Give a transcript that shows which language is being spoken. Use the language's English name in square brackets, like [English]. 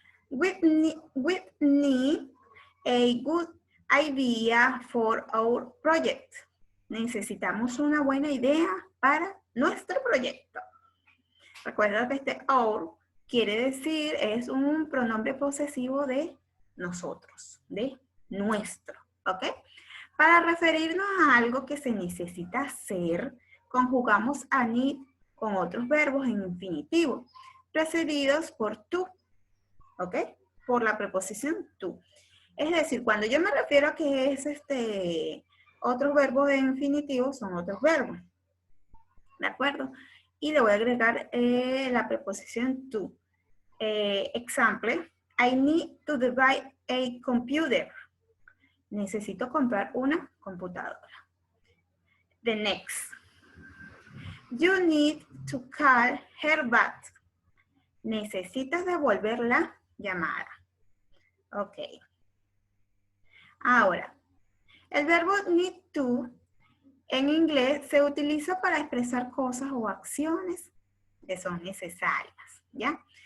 [English] We need a good idea for our project. [Spanish] Necesitamos una buena idea para nuestro proyecto. Recuerda que este our quiere decir, es un pronombre posesivo de nosotros, de nuestro, ¿ok? Para referirnos a algo que se necesita hacer, conjugamos a need con otros verbos en infinitivo, precedidos por to, ¿ok? Por la preposición to. Es decir, cuando yo me refiero a que es otros verbos de infinitivo, son otros verbos, ¿de acuerdo? Y le voy a agregar la preposición to. [English] Example, I need to buy a computer. [Spanish] Necesito comprar una computadora. [English] The next. You need to call her back. [Spanish] Necesitas devolver la llamada. Ok. Ahora, el verbo need to en inglés se utiliza para expresar cosas o acciones que son necesarias, ¿ya?